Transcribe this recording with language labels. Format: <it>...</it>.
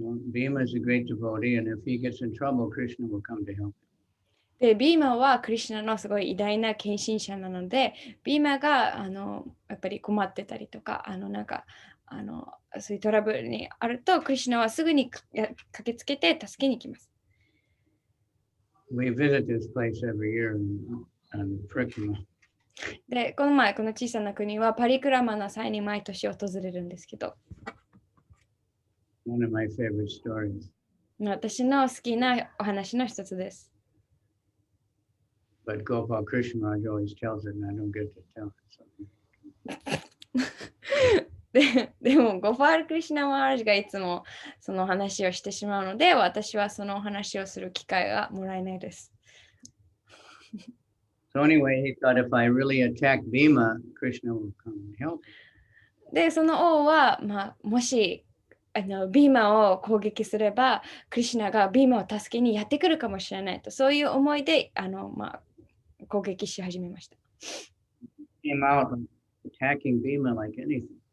<en>Bhima is a great devotee, and if he gets in trouble, Krishna will come to help him.</en> <ja>で、ビーマはクリシュナのすごい偉大な献身者なので、ビーマがやっぱり困ってたりとか、そういうトラブルにあると、クリシュナはすぐに駆けつけて助けに行きます。</ja> <en>We visit this place every year on Frickman.</en> <ja>で、この前、この小さな国はパリクラマの際に毎年訪れるんですけど、</ja> <en>One of my favorite stories.</en> <ja>私の好きなお話の一つです。</ja> <en>But Gopal Krishna Raj always tells it, and I don't get to tell it.</en> <ja>でも、ゴパール・クリシュナ・マハラジがいつもその話をしてしまうので、私はその話をする機会がもらえないです。</ja> <en>So anyway, he thought if I really attack Bhima, Krishna will come and help.</en> <ja>で、その王は、もしビーマを攻撃すれば、クリシュナがビーマを助けにやってくるかもしれないと、そういう思いで攻撃し始めました。</ja> <en>Came out attacking Bhima like anything.</en>